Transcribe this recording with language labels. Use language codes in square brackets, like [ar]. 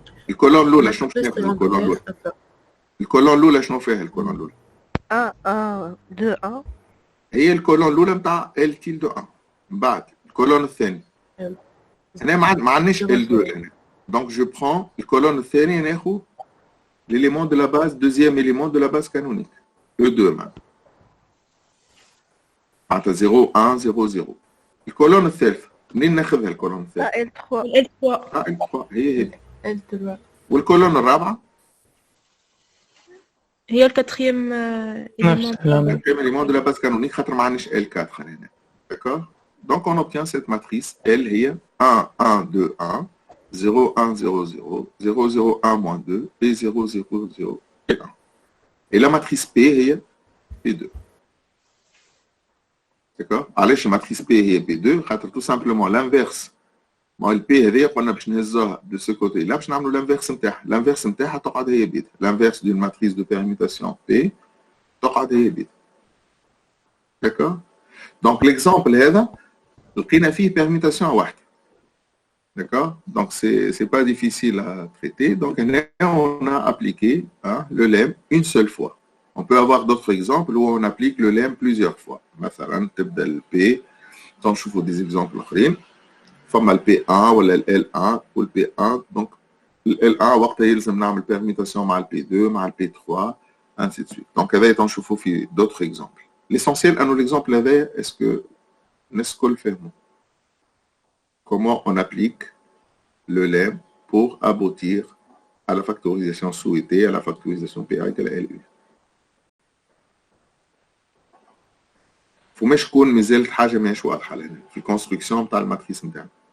[ar] الكولون الأولى شنو فيها الكولون الأولى؟ الكولون الأولى شنو فيها الكولون الأولى؟ 1 1 2 1 هي الكولون الأولى نتاع L tilde 1. من بعد الكولون الثاني هنا ما عندناش L2 هنا. [fr] Donc je prends [ar] الكولون الثاني ناخذ [fr] l'élément de la base, deuxième élément de la base canonique. E2 même. [ar] معناتها 0 1 0 0. الكولون الثالث منين ناخذها الكولون الثالث؟ L3. L3. L3 هي L3. والكولون الرابعة؟ هي الكاتريام نفس الكلام. [fr] Quatrième élément de la base canonique [ar] خاطر ما عندناش L4 هنا. [fr] D'accord? Donc on obtient cette matrice L هي 1 1 2 1 0 1 0 0 0 0 1 moins 2 et 0 0 0 et 1. Et la matrice P هي P2. D'accord? [ar] علاش matrice P هي P2 خاطر [fr] tout simplement l'inverse. [ar] ما ال P هذيا قلنا باش نهزوها [fr] de ce côté là [ar] باش نعملوا l'inverse نتاعها. L'inverse نتاعها تقعد هي بيتا. [fr] L'inverse d'une matrice de permutation P تقعد هي بيتا. D'accord? Donc l'exemple [ar] هذا لقينا فيه permutation واحدة. [fr] D'accord? Donc c'est pas difficile à traiter. Donc on a appliqué le lemme une seule fois. On peut avoir d'autres exemples où on applique le lemme plusieurs fois. [ar] مثلا تبدا ال P. تنشوفوا des exemples آخرين. فما ال P1 ولا ال L1 وال P1. Donc ال L1 وقتها يلزم نعمل permutation مع ال P2 مع ال P3 ainsi de suite. [fr] Donc هذا تنشوفوا في d'autres exemples. L'essentiel à l'exemple هذا est-ce que [ar] نسكل فهموا [fr] comment on applique le lemme pour aboutir à la factorisation souhaitée, à la factorisation PA égale à LU. [ar] فماش تكون مازالت حاجه ماهيش واضحه لنا في الكونستركسيون تاع الماتريس نتاعنا.